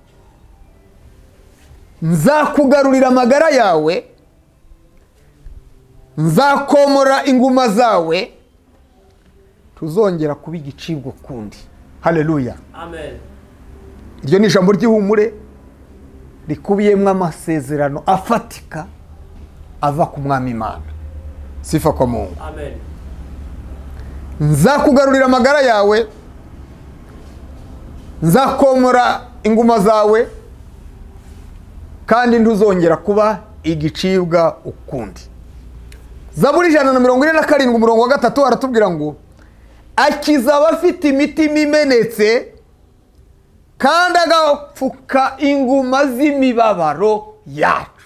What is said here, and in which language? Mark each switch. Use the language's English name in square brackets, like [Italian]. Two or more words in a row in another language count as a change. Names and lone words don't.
[Kinyarwanda] nzakugarurira amagara yawe, nzakomora inguma zawe, tuzongera kuba igicibwa kundi. Haleluya. Amen. Iryo ni ijambo ry'ihumure rikubiyemo amasezerano afatika ava ku Mwami Imana. [Swahili] Sifa kwa Mungu. [Kinyarwanda] Amen. Nzakugarurira amagara yawe, nzakomora inguma zawe, kandi ntuzongera kuba igicibwa ukundi. Zaburi 147:3 aratubwira ngo akiza abafite imitima imenetse kandi agapfuka inguma z'imibabaro yacu.